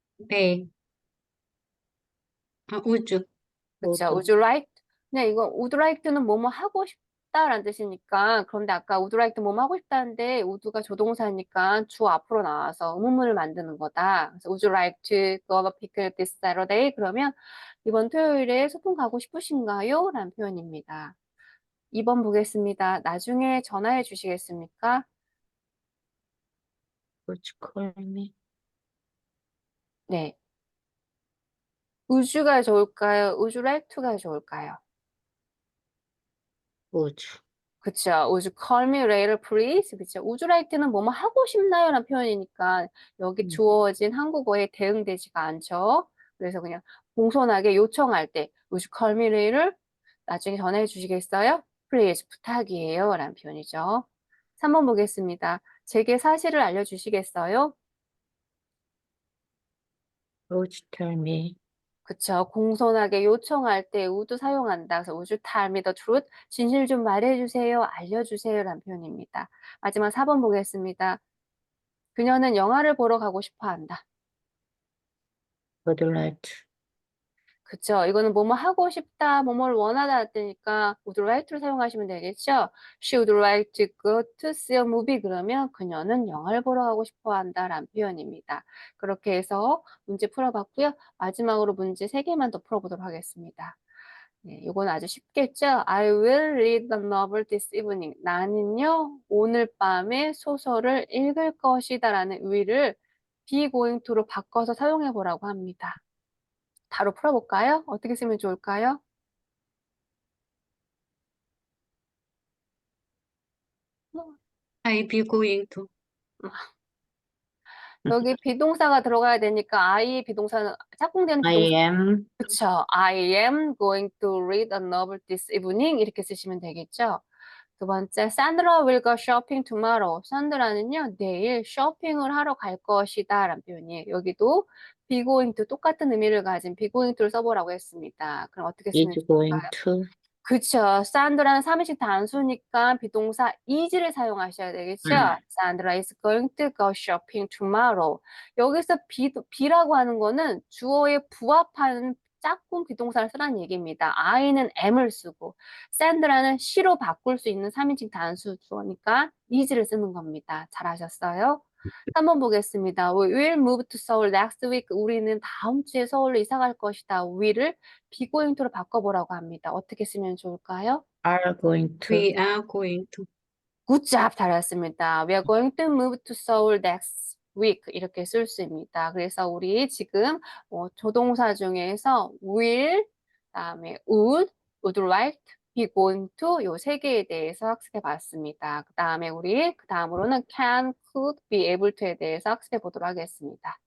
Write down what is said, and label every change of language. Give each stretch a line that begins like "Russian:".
English: may, would,
Korean: 그쵸?
English: would, would you like?
Korean: 그냥 이거 would like는 뭐뭐 하고 싶다라는 뜻이니까 그런데 아까 would like 뭐뭐 하고 싶다는데 would가 조동사니까 주 앞으로 나와서 의문문을 만드는 거다. 그래서
English: would you like to go on a picnic this Saturday?
Korean: 그러면 이번 토요일에 소풍 가고 싶으신가요? 라는 표현입니다. 2번 보겠습니다. 나중에 전화해 주시겠습니까?
English: would you call me?
Korean: 네. would you가 좋을까요? would you like to가 좋을까요?
English: would,
Korean: 그쵸.
English: Would you call me later, please?
Korean: 그쵸. Would you like는 뭐뭐 하고 싶나요? 라는 표현이니까 여기 음. 주어진 한국어에 대응되지가 않죠. 그래서 그냥 공손하게 요청할 때
English: Would you call me later?
Korean: 나중에 전화해 주시겠어요? Please, 부탁이에요. 라는 표현이죠. 3번 보겠습니다. 제게 사실을 알려주시겠어요?
English: would you tell me?
Korean: 그쵸. 공손하게 요청할 때 would 사용한다.
English: 그래서 would you tell me the truth?
Korean: 진실 좀 말해주세요. 알려주세요. 라는 표현입니다. 마지막 4번 보겠습니다. 그녀는 영화를 보러 가고 싶어 한다.
English: would like to,
Korean: 그쵸. 이거는 뭐뭐 하고 싶다, 뭐뭐를 원하다 뜨니까 would like를 사용하시면 되겠죠.
English: She would like to go to see a movie.
Korean: 그러면 그녀는 영화를 보러 가고 싶어 한다라는 표현입니다. 그렇게 해서 문제 풀어봤고요. 마지막으로 문제 3개만 더 풀어보도록 하겠습니다. 네, 이건 아주 쉽겠죠?
English: I will read the novel this evening.
Korean: 나는요, 오늘 밤에 소설을 읽을 것이다 라는 will을 be going to로 바꿔서 사용해 보라고 합니다. 바로 풀어볼까요? 어떻게 쓰면 좋을까요?
English: I be going to,
Korean: 여기 비동사가 들어가야 되니까 I 비동사는 짝꿍되는
English: I
Korean: 비동사
English: am
Korean: 그쵸?
English: I am going to read a novel this evening
Korean: 이렇게 쓰시면 되겠죠? 두 번째,
English: Sandra will go shopping tomorrow.
Korean: 산드라는요, 내일 쇼핑을 하러 갈 것이다 라는 표현이에요. 여기도 be going to 똑같은 의미를 가진 be going to를 써보라고 했습니다. 그럼 어떻게 쓰면
English: is
Korean: 좋을까요?
English: going to,
Korean: 그쵸. 산드라는 삼인칭 단수니까 비동사 is를 사용하셔야 되겠죠?
English: Sandra is going to go shopping tomorrow.
Korean: 여기서 be라고 하는 거는 주어에 부합하는 짝꿍 비동사를 쓰라는 얘기입니다. I는 am을 쓰고 산드라는 she로 바꿀 수 있는 삼인칭 단수 주어니까 is를 쓰는 겁니다. 잘하셨어요? 3번 보겠습니다.
English: We will move to Seoul next week.
Korean: 우리는 다음 주에 서울로 이사 갈 것이다. will을 be going to로 바꿔보라고 합니다. 어떻게 쓰면 좋을까요?
English: are going to, we are going to, Good job.
Korean: 잘했습니다.
English: We are going to move to Seoul next week.
Korean: 이렇게 쓸 수 있습니다. 그래서 우리 지금 조동사 중에서 will, 그다음에 would like, be going to 요 세 개에 대해서 학습해 봤습니다. 그다음에 우리 그 다음으로는 can, could, be able to에 대해서 학습해 보도록 하겠습니다.